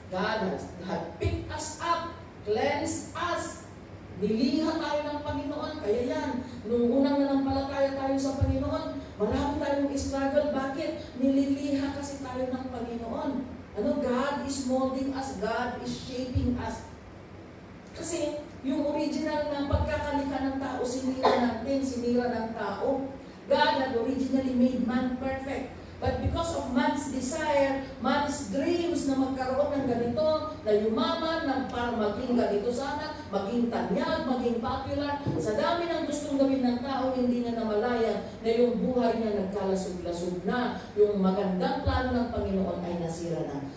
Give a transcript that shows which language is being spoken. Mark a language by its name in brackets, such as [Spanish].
[English] God had picked us up, cleansed us. [Filipino] Niliha tayo ng Panginoon. Kaya yan, nung unang nanampalataya tayo sa Panginoon, marami tayong struggle. Bakit? Nililiha kasi tayo ng Panginoon. [English] God is molding us. God is shaping us. [Filipino] Kasi yung original na pagkakalikha ng tao, sinira ng tao. [English] God had originally made man perfect. But because of man's desire, man's dreams [Filipino] na magkaroon ng ganito, na yumaman, para maging ganito sana, maging tanyag, maging popular, sa dami ng gustong gawin ng tao, hindi niya namalayan na yung buhay niya nagkalasog-lasog na, yung magandang plano ng Panginoon ay nasira na.